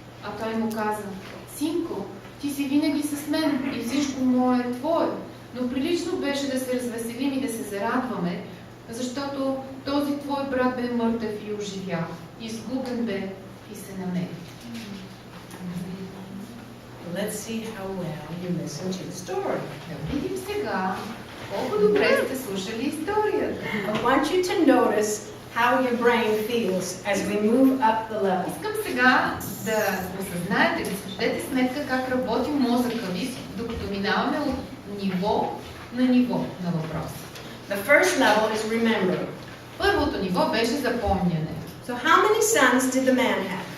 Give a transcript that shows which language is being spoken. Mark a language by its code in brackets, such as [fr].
[bg] А той му каза: синко, ти си винаги с мен и всичко мое е твое, но прилично беше да се развеселим и да се зарадваме, защото този твой брат бе мъртъв и оживя, изгубен бе и се намери. [en] Let's see how well you listen to the story. [bg] Да видим сега Колко добре сте слушали историята. [en] I want you to notice how your brain feels as we move up the level. [bg] Искам сега да осъзнаете, да си дадете сметка как работи мозъка ви, докато минаваме от ниво на въпроса. [en] The first level is remember. [bg] Първото ниво беше запомняне. [en] So how many sons did the man have?